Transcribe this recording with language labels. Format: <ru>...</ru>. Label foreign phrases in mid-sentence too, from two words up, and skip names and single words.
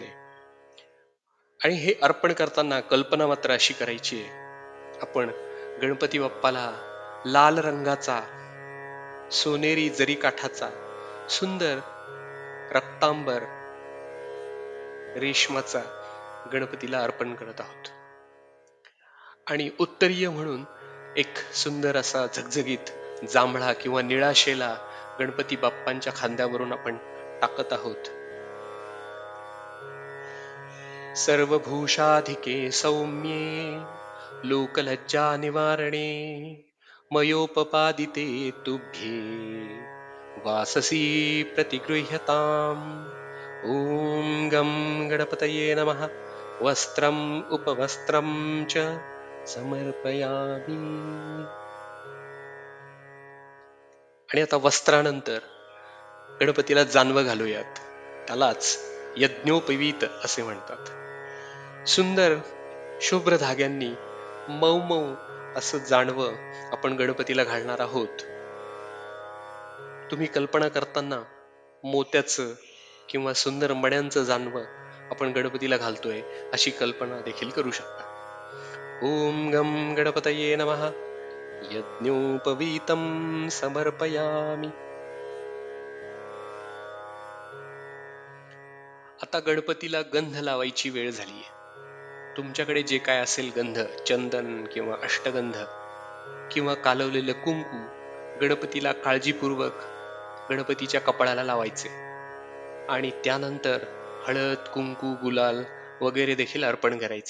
<mr>आणि हे अर्पण करताना कल्पना मात्र अशी करायची आहे, आपण गणपती बाप्पाला लाल रंगाचा, सोनेरी जरी काठाचा, सुंदर रक्तांबर रेशमाचा गणपतीला अर्पण करत आहोत. आणि उत्तरीय म्हणून एक सुंदर असा झगझगीत जांभळा किंवा निळा शेला गणपती बाप्पांच्या खांद्यावरून आपण टाकत आहोत.</mr> <sa>सर्वभूषाधिके सौम्ये लोकलज्जा निवारणे मयोपपादिते तुभ्ये वाससी प्रतिगृह्यताम्. ओम गम गणपतये नमः. वस्त्रम उपवस्त्रम च समर्पयामि.</sa> <mr>आणि आता वस्त्रानंतर गणपतीला जानवं घालूयात. त्यालाच यज्ञोपवीत असे म्हणतात. सुंदर शुभ्र धाग्यांनी मऊ मऊ असं जानवं आपण गणपतीला घालणार आहोत. तुम्ही कल्पना करताना मोत्याचं किंवा सुंदर मण्यांचं जानवं आपण गणपतीला घालतोय अशी कल्पना देखील करू शकता.</mr> <sa>ओम गम गणपतये नमः. यज्ञोपवीतम समर्पयामि.</sa> <mr>आता गणपतीला गंध लावायची वेळ झालीये. तुमच्याकडे जे काय असेल गंध, चंदन किंवा अष्टगंध किंवा कालवलेलं कुंकू गणपतीला काळजीपूर्वक गणपतीच्या कपाळाला लावायचे आणि त्यानंतर हळद, कुंकू, गुलाल वगैरे देखील अर्पण करायचे.</mr>